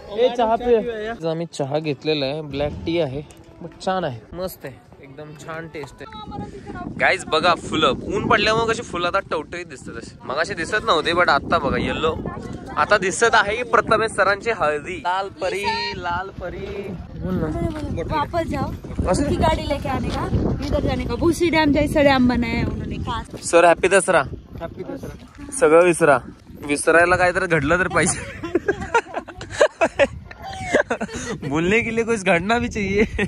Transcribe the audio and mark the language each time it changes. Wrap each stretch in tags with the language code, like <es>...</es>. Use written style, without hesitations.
<mr>ए चहा पिया. आम्ही चहा घेतलेला आहे. ब्लॅक टी आहे.</mr> <en>but</en> <mr>छान आहे, मस्त आहे, एकदम छान टेस्ट आहे. गाईज बघा फुलं. ऊन पडल्यामुळे कशी फुलं आता टवटवीत दिसतात. असे मगाशी दिसत नव्हते</mr> <en>but</en> <mr>आता बघा येल्लो. आता दिसत आहे की प्रथमेश सरांची हळदी. लाल परी लाल परी.</mr> <hi>वापस जाओ. उसकी गाड़ी लेके आने का, इधर जाने का. भूसी डैम जैसा डैम बनाया उन्होंने खास.</hi> <mr>Sir</mr> <en>Happy Dussehra. Happy Dussehra.</en> <mr>सगळं विसरा. विसरायला काहीतरी घडलं तर पाहिजे.</mr> <hi>बोलने के लिए कुछ घडना भी चाहिए.</hi>